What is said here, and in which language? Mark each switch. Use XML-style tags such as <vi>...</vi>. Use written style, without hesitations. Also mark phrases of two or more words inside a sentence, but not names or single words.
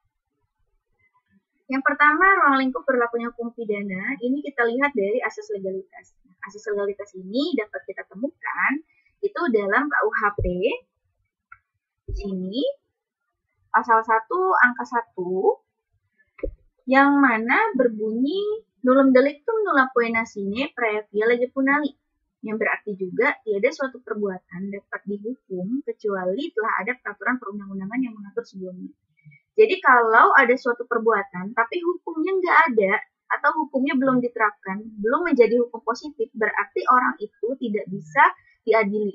<id>Yang pertama, ruang lingkup berlakunya hukum pidana, ini kita lihat dari asas legalitas. Asas legalitas ini dapat kita temukan itu dalam KUHP. Di sini, pasal 1 angka 1, yang mana berbunyi</id> <la>nullum delictum nulla poena sine praevia lege punali.</la> <id>Yang berarti juga tiada suatu perbuatan dapat dihukum kecuali telah ada peraturan perundang-undangan yang mengatur sebelumnya. Jadi kalau ada suatu perbuatan tapi hukumnya nggak ada atau hukumnya belum diterapkan, belum menjadi hukum positif, berarti orang itu tidak bisa diadili.</id>